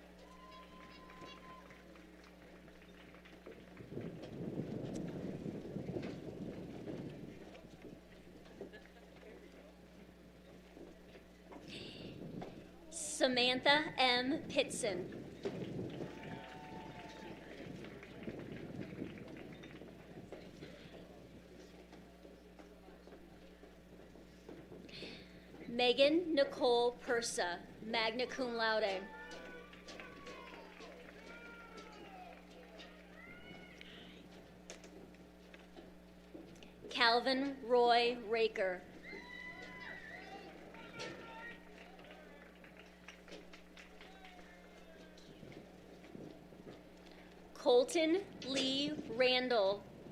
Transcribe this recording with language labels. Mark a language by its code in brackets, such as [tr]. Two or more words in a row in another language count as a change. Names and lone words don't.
[en] Samantha M. Pitson. Megan Nicole Persa, [la] magna cum laude. [en] Calvin Roy Raker. Colton Lee Randall.